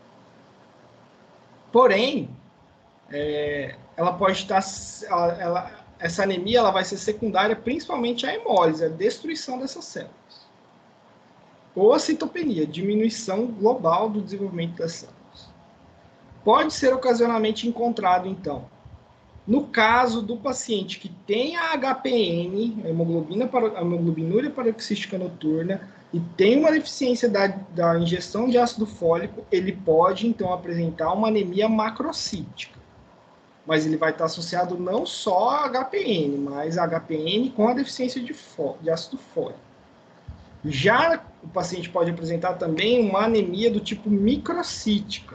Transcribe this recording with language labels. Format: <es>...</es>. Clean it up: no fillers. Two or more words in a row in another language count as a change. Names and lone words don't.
<pt>Porém, ela pode estar, essa anemia ela vai ser secundária principalmente à hemólise, a destruição dessas células. Ou a citopenia, diminuição global do desenvolvimento das células. Pode ser ocasionalmente encontrado, então, no caso do paciente que tem a HPN, a hemoglobinúria paroxística noturna, e tem uma deficiência da ingestão de ácido fólico, ele pode, então, apresentar uma anemia macrocítica. Mas ele vai estar associado não só a HPN, mas a HPN com a deficiência de ácido fólico. Já o paciente pode apresentar também uma anemia do tipo microcítica.</pt>